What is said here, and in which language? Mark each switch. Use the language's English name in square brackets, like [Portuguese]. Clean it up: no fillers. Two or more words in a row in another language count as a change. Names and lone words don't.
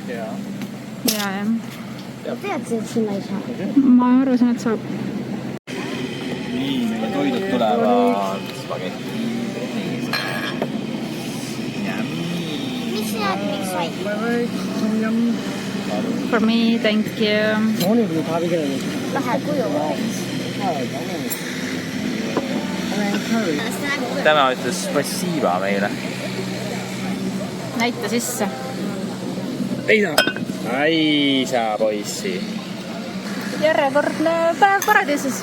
[Estonian] Jaa. Tead, et sinna ei saa? Ma arvasin, et saab. Nii, meie toidud tulevad. Spagetti. Mis sina miks sai? [English] For me, thank you. [Estonian] Lahe kuju. Tema ütles spasiiba meile. Näita sisse. Ai, sa poissi. Järjekordne päev paradiisis.